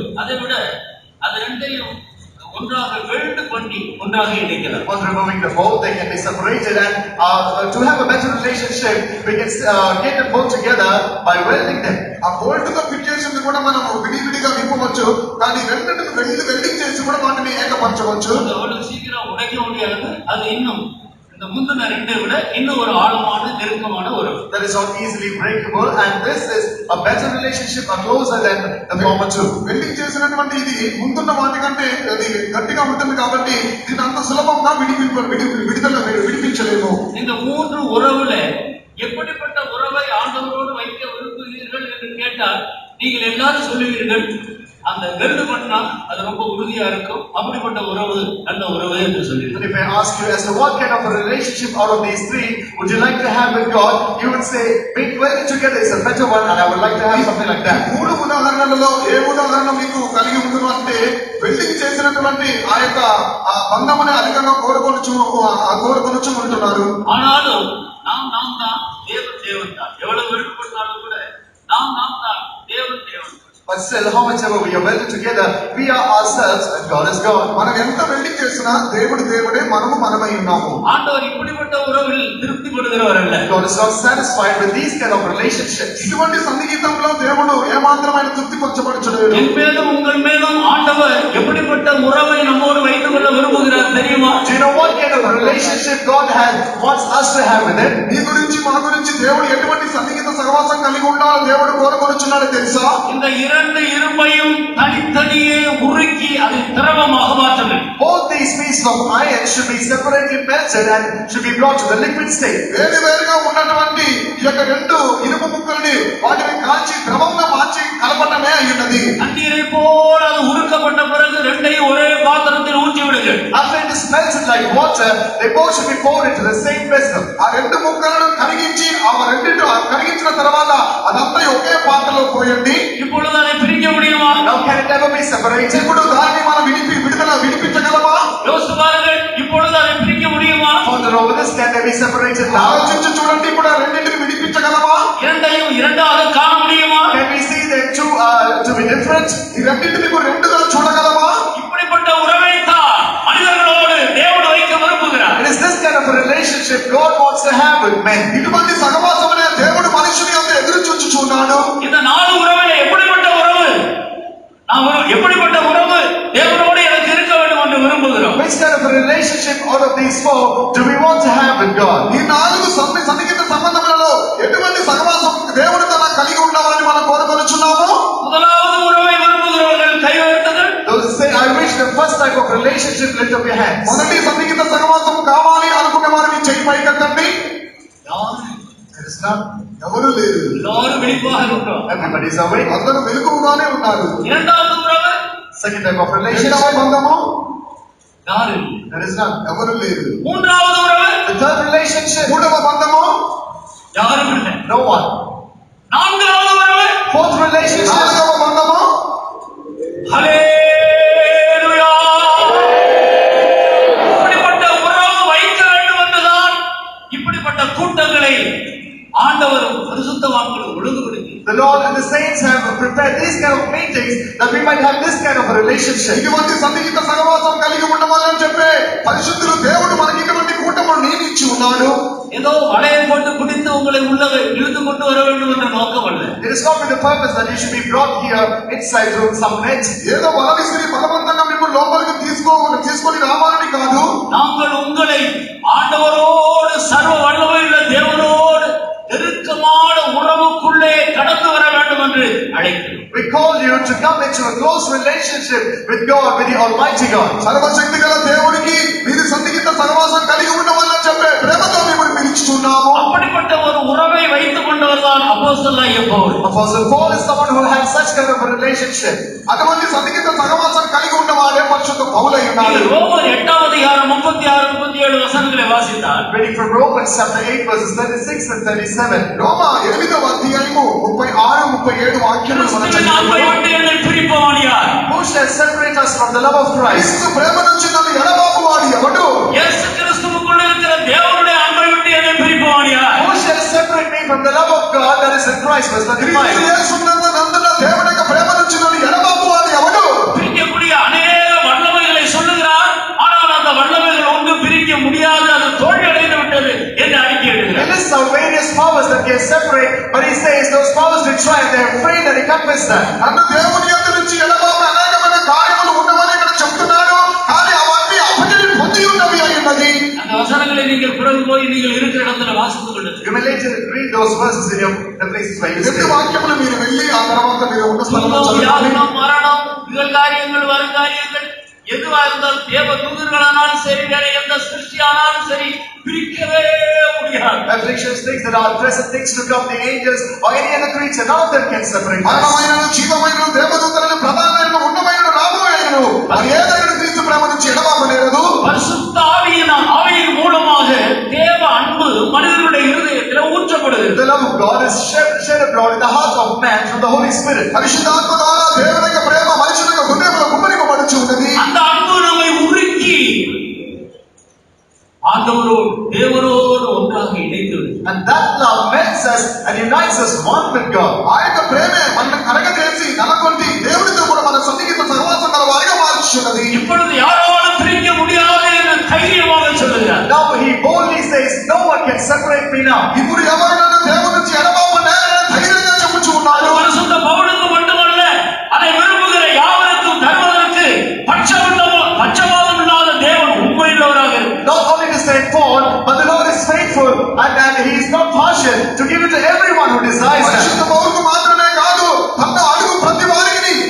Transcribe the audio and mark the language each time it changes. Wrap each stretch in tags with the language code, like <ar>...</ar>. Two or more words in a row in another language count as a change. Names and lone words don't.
<ta>அதை விட அது ரெண்டையும் ஒன்றாக வெல்ட் பண்ணி ஒன்றாக இணைக்கலாம்.</ta> <en>On removing the bolt, they can be separated, and to have a better relationship, we can get them both together by welding them.</en> <te>ఆ బోల్ట్ తో ఫిట్ చేసింది కూడా మనం విడివిడిగా విప్పవచ్చు, కానీ రెండింటిని వెల్డింగ్ చేసి కూడా వాటిని ఏకపరచవచ్చు.</te> <ta>அது அவ்வளவு சீக்கிரம் உடைக்க முடியாது. அது இன்னும் இந்த முந்தின 2 விட இன்னும் ஒரு ஆழமான நெருக்கமான உறவு.</ta> <en>That is not easily breakable, and this is a better relationship, a closer than the former 2.</en> <te>వెల్డింగ్ చేసినటువంటి ఇది ముందున్న వాటికంటే అది గట్టిగా ఉంటుంది కాబట్టి దీని అంత సులభంగా విడిపించలేము.</te> <ta>இந்த 3 உறவுல எப்படிப்பட்ட உறவை ஆண்டவரோடு வைக்க விரும்புகிறீர்கள் என்று கேட்டால் நீங்கள் எல்லாரும் சொல்லுவீர்கள் அந்த வெல்டு பண்ணா அது ரொம்ப உறுதியா இருக்கும், அப்படிப்பட்ட உறவு நல்ல உறவு என்று சொல்லுவீர்கள்.</ta> <en>If I ask you as to what kind of a relationship out of these 3 would you like to have with God, you would say being welded together is a better one, and I would like to have something like that.</en> <te>3 ఉదాహరణలలో ఏ ఉదాహరణ మీకు కలిగి ఉండును అంటే వెల్డింగ్ చేసినటువంటి ఆ యొక్క బంధముని అధికంగా కోరుకొనుచు ఉంటున్నారు.</te> <ta>ஆனாலும் நாம் தான் தேவன் தான். எவ்வளவு விருப்பப்பட்டாலும் கூட நாம் தான் தேவன்.</ta> <en>But still, how much ever we are welded together, we are ourselves and God is God.</en> <te>మనం ఎంత వెల్డింగ్ చేసినా దేవుడే, మనము మనమై ఉన్నాము.</te> <ta>ஆண்டவர் இப்படிப்பட்ட உறவில் திருப்திப்படுகிறவர் அல்ல.</ta> <en>God is not satisfied with these kind of relationships.</en> <te>ఇటువంటి సన్నిహితంలో దేవుడు ఏమాత్రమైన తృప్తిపరచబడలేదు.</te> <ta>என் மேலும் உங்கள் மேலும் ஆண்டவர் எப்படிப்பட்ட உறவை நம்மோடு வைத்துக் கொள்ள விரும்புகிறார் தெரியுமா?</ta> <en>Do you know what kind of a relationship God wants us to have with Him?</en> <te>నీ గురించి, మా గురించి దేవుడు ఎటువంటి సన్నిహిత సహవాసం కలిగి ఉండాలని దేవుడు కోరుకొనుచున్నాడో తెలుసా?</te> <ta>இந்த இரண்டு இரும்பையும் தனித்தனியே உருக்கி அதை திரவமாக மாற்ற வேண்டும்.</ta> <en>Both these pieces of iron should be separately melted and should be brought to the liquid state.</en> <te>వేరువేరుగా ఉన్నటువంటి ఈ యొక్క రెండు ఇనుప ముక్కల్ని వాటిని కాల్చి ద్రవంగా మార్చి కలపటమే అయ్యున్నది.</te> <ta>தண்ணீரை போல அது உருக்கப்பட்ட பிறகு ரெண்டையும் ஒரே பாத்திரத்தில் ஊற்றி விடுங்கள்.</ta> <en>After it is melted like water, they both should be poured into the same vessel.</en> <te>ఆ రెండు ముక్కలను కరిగించి ఆ రెండింటి కరిగించిన తర్వాత అదంతా ఒకే పాత్రలో పోయండి.</te> <ta>இப்பொழுது அதை பிரிக்க முடியுமா?</ta> <en>Now can it ever be separated?</en> <te>ఇప్పుడు దాన్ని మనం విడిపించగలమా?</te> <ta>யோசித்து பாருங்கள், இப்பொழுது அதை பிரிக்க முடியுமா?</ta> <en>Further over this, can they be separated now?</en> <te>ఆలోచించి చూడండి, ఇప్పుడు ఆ రెండింటిని విడిపించగలమా?</te> <ta>இரண்டையும் இரண்டாக காண முடியுமா?</ta> <en>Can we see them to be different?</en> <te>ఈ రెండింటిని రెండుగా చూడగలమా?</te> <ta>இப்படிப்பட்ட உறவைத்தான் மனிதர்களோடு தேவன் வைக்க விரும்புகிறார்.</ta> <en>It is this kind of a relationship God wants to have with men.</en> <te>ఇటువంటి సహవాసమనే దేవుడు మనుషుని యొక్క ఎదురు చూచుచున్నాడు.</te> <ta>இந்த நாலு உறவிலே எப்படிப்பட்ட உறவு, எப்படிப்பட்ட உறவு தேவனோடு எனக்கு இருக்க வேண்டும் என்று விரும்புகிறோம்.</ta> <en>Which kind of a relationship out of these four do we want to have with God?</en> <te>ఈ నాలుగు సన్నిహిత సంబంధములలో ఎటువంటి సహవాసం దేవుడితో నాకు కలిగి ఉండాలని మనం కోరుకొనుచున్నాము.</te> <ta>முதலாவது உறவை விரும்புகிறவர்கள் கை உயர்த்துங்கள்.</ta> <en>Those who say, I wish the first type of relationship, lift up your hands.</en> <te>మొదటి సన్నిహిత సహవాసం కావాలి అనుకునే వారు మీ చేయి పైకెత్తండి.</te> <en>There is none.</en> <te>ఎవరు లేరు,</te> <ta>எல்லாரும் விழிப்பாக இருக்கிறோம்.</ta> <en>Everybody is awake.</en> <te>అందరూ మెలకువగానే ఉన్నారు.</te> <ta>இரண்டாவது உறவு</ta> <en>Second type of</en> <te>రెండవ</te> <en>relationship,</en> <te>బంధము</te> <ta>யாரும்.</ta> <en>there is none.</en> <te>ఎవరు లేరు.</te> <ta>மூன்றாவது உறவு</ta> <en>The third relationship,</en> <te>మూడవ బంధము</te> <ta>யாரும் இல்லை.</ta> <en>no one.</en> <ta>நான்காவது உறவு</ta> <en>Fourth relationship,</en> <te>నాలుగవ బంధము</te> <ta>ஹல்லேலூயா. இப்படிப்பட்ட உறவு வைக்க வேண்டும் என்றுதான் இப்படிப்பட்ட கூட்டங்களை ஆண்டவர் பரிசுத்தவான்களுக்கு ஒழுங்குபடுத்தி</ta> <en>the Lord and the saints have prepared these kind of meetings that we might have this kind of a relationship.</en> <te>ఇటువంటి సన్నిహిత సహవాసం కలిగి ఉండవాలని చెప్పే పరిశుద్ధులు దేవుడు మనకి ఇటువంటి కూటములు నియమించి ఉన్నాడు.</te> <ta>ஏதோ வளையம் போட்டு பிடித்து உங்களை உள்ள இழுத்து கொண்டு வர வேண்டும் என்ற நோக்கம் அல்ல.</ta> <en>It is not with the purpose that you should be brought here inside through some net.</en> <te>ఏదో వల విసిరి బలవంతంగా మిమ్మల్ని లోపలికి తీసుకొని రావాలని కాదు.</te> <ta>நாங்கள் உங்களை ஆண்டவரோடு சர்வ வல்லமையுள்ள தேவனோடு நெருக்கமான உறவுக்குள்ளே கடந்து வர வேண்டும் என்று அழைக்கிறோம்.</ta> <en>We call you to come into a close relationship with God, with the Almighty God.</en> <te>సర్వశక్తి గల దేవుడికి మీరు సన్నిహిత సహవాసం కలిగి ఉండవాలని చెప్పే ప్రేమతో మిమ్మల్ని పిలుచుతున్నాము.</te> <ta>அப்படிப்பட்ட ஒரு உறவை வைத்துக் கொண்டவர் தான் அப்போஸ்தலனாகிய பவுல்.</ta> <en>Apostle Paul is someone who has such kind of a relationship.</en> <te>అటువంటి సన్నిహిత సహవాసం కలిగి ఉన్నవాడే పరిశుద్ధ పౌలై ఉన్నాడు.</te> <ta>ரோமர் 8வது அதிகாரம் 36 37 வசனங்களை வாசித்தால்</ta> <en>Reading from Romans chapter 8 verses 36 and 37.</en> <te>రోమా 8వ అధ్యాయము 36 37 వాక్యములు మనం</te> <ta>கிறிஸ்துவின் அன்பை</ta> <te>చదువుకుందాం.</te> <ta>விட்டு என்னை பிரிப்பவன் யார்?</ta> <en>Who shall separate us from the love of Christ?</en> <te>క్రీస్తు ప్రేమ నుంచి నన్ను ఎడబాపువాడు ఎవడు?</te> <ta>இயேசு கிறிஸ்துவுக்குள் இருக்கிற தேவனுடைய அன்பை விட்டு என்னை பிரிப்பவன் யார்?</ta> <en>Who shall separate me from the love of God that is in Christ? Verse</en> <te>క్రీస్తు</te> <en>35.</en> <te>యేసునందు నందున దేవుని యొక్క ప్రేమ నుంచి నన్ను ఎడబాపువాడు ఎవడు?</te> <ta>பிரிக்கக்கூடிய அநேக வல்லமைகளை சொல்லுகிறார். ஆனால் அந்த வல்லமைகள் ஒன்று பிரிக்க முடியாது, அது தோல்வியடைந்து விட்டது என்று அறிக்கை</ta> <en>He</en> <ta>எழுதுகிறார்.</ta> <en>lists out various powers that can separate, but he says those powers will try and they're afraid that he confess that.</en> <te>నన్ను దేవుని యొక్క నుంచి ఎడబాపు అనేకమైన కార్యములు ఉన్నవని ఇక్కడ చెప్తున్నాడు. కానీ అవన్నీ అప్పటికి పొంది ఉన్నవి అయి ఉన్నది.</te> <ta>அந்த வசனங்களை நீங்கள் பிறகு போய் நீங்கள் இருக்கிற இடத்துல வாசித்துக் கொள்ளுங்கள்.</ta> <en>You may later read those verses in the places where you</en> <te>రెండు</te> <en>stay.</en> <te>వాక్యములు మీరు వెళ్ళి ఆ తర్వాత మీరు ఉన్న స్థలంలో</te> <ta>துன்பம்,</ta> <te>చదవండి.</te> <ta>வியாகுலம், மரணம், நிகழ்காரியங்கள், வருங்காரியங்கள் எதுவா இருந்தாலும் தேவ தூதர்களானாலும் சரி, வேற எந்த சிருஷ்டியானாலும் சரி, பிரிக்கவே முடியாது.</ta> <en>Afflictions, things that are present, things to come, the angels or any other creature, none of them can separate us.</en> <te>మరణమైనను జీవమైనను దేవదూతలను ప్రధానమైనను ఉన్నమైనను రాబోయేను మరి ఏదైనా క్రీస్తు ప్రేమ నుంచి ఎడబాపలేదు.</te> <ta>பரிசுத்த ஆவியின் மூலமாக தேவ அன்பு மனிதனுடைய இருதயத்தில் ஊற்றப்படுகிறது.</ta> <en>The love of God is shed abroad in the heart of man through the Holy Spirit.</en> <te>పరిశుద్ధాత్మ ద్వారా దేవుని యొక్క ప్రేమ మనుషుల యొక్క హృదయంలో కుమ్మరింపబడుచు ఉన్నది.</te> <ta>அந்த అன்பు நம்மை உருக்கி ஆண்டவரோடு தேவனோடு ஒன்றாக இணைத்து</ta> <en>And that love melts us and unites us one with God.</en> <te>ఆ యొక్క ప్రేమే మనల్ని కరగజేసి నలకొండి దేవునితో కూడా మన సన్నిహిత సహవాసం గల వారిగా మార్చున్నది.</te> <ta>இப்பொழுது யாராலும் பிரிக்க முடியாது என்று தைரியமாக சொல்லுகிறார்.</ta> <en>Now he boldly says, no one can separate me now.</en> <te>ఇప్పుడు ఎవరైనా దేవుని నుంచి ఎడబాపనే ధైర్యంగా చెప్పుచూ</te> <ta>அது</ta> <te>ఉన్నారు.</te> <ta>பரிசுத்த பவுலுக்கு மட்டுமல்ல, அதை விரும்புகிற யாவருக்கும் தருவதற்கு பட்சபாதம் இல்லாத தேவன் உண்மையுள்ளவராக இருக்கிறார்.</ta> <en>Not only to Saint Paul, but the Lord is faithful and he is not partial to give it to everyone who desires</en> <te>పరిశుద్ధ</te> <en>that.</en> <te>పౌలుకు మాత్రమే కాదు తన అడుగు ప్రతి వారికి</te>